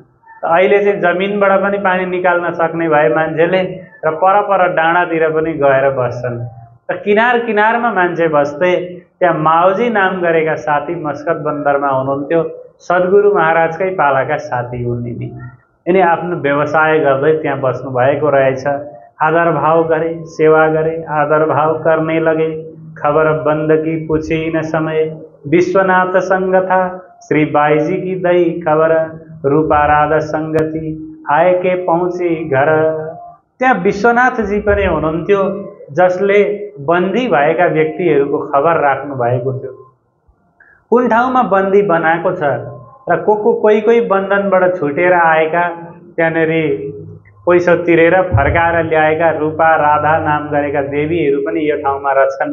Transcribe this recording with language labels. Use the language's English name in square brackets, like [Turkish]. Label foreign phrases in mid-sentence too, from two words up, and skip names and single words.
[Nepali] अहिले चाहिँ जमिनबाट पनि पानी निकाल्न सक्ने भए मान्छेले र परपर डाँडातिर पनि गएर बस्छन्। र किनार किनारमा मान्छे बस्थे। त्यहाँ माओजी नाम गरेका साथी मस्कत बन्दरमा हुनुहुन्थ्यो। सद्गुरु महाराजकै पालाका साथी हुन् यिनी। यिनी आफ्नो व्यवसाय गर्दै त्यहाँ बस्नु भएको रहेछ। आदर भाव गरे, सेवा गरे, [Hindi] आदर भाव करने लगे। खबर बंद की पूछी न समय, विश्वनाथ संग था श्री बाईजी की दई खबर। रूपा राधा संगति आए के पहुँची घर। [Nepali] त्यहाँ विश्वनाथजी पनि हुनुहुन्थ्यो जसले बन्दी भएका व्यक्तिहरूको खबर राख्नु भएको थियो। कुन ठाउँमा बन्दी बनाएको छ र कोही बन्धनबाट छुटेर आएका, त्यहाँनेर पैसा तिरेर फर्काएर ल्याएका रूपा राधा नाम गरेका देवीहरू पनि यो ठाउँमा रहेछन्।